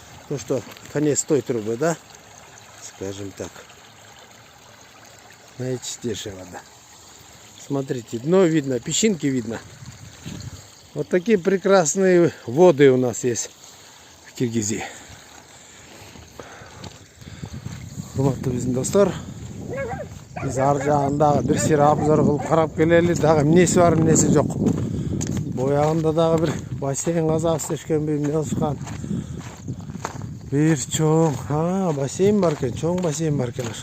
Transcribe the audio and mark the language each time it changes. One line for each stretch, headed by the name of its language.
Russian: Ну что, конец той трубы, да? Скажем так. Наичтейшая вода. Смотрите, дно видно, песчинки видно. Вот такие прекрасные воды у нас есть в Киргизии.
Kyrgyz: Урматтуу биздин достор, биз ар жагында бир сыйра обзор кылып карап келели. Дагы эмнеси бар, эмнеси жок. Боягында дагы бир бассейн казап истешкенби, эмне кылышкан. Бир чоң, бассейн бар экен, чоң бассейн бар экен.